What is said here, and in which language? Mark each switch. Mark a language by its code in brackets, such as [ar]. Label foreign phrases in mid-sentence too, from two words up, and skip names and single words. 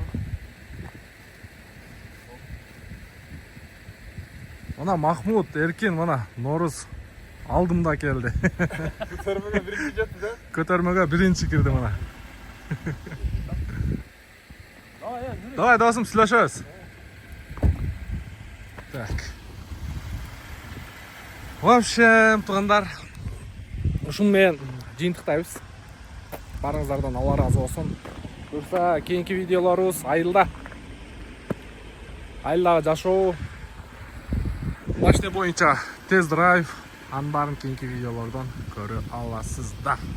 [kk] Мына Махмуд, Еркин, мына Норыз алдымда келді. Көтермеге бірінші жетті де? Көтермеге бірінші кірді мына. [ky] Давай, досым, сүйлөшөбүз. Так. [ru] В общем, [ky] туғандар, ушун менен жыйынтыктайбыз. Барыңыздардан Алла разы болсун. Буюрса кийинки видеолорубуз айылда. Айылдагы жашоо, машина боюнча тест-драйв, анын баарын кийинки видеолордон көрө аласыздар.